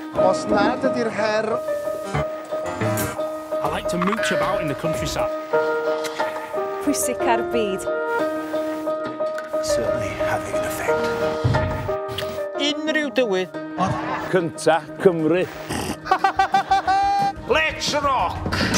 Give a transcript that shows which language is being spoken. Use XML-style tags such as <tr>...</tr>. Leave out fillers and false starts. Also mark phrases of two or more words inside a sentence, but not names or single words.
<cy>Os nad ydy'r her...</cy> <en>I like to mooch about in the countryside.</en> <cy>Pwysig ar byd.</cy> <en>Certainly having an effect.</en> <cy>Unrhyw dywydd. Cynta Cymru.</cy> <en>Let's rock!</en>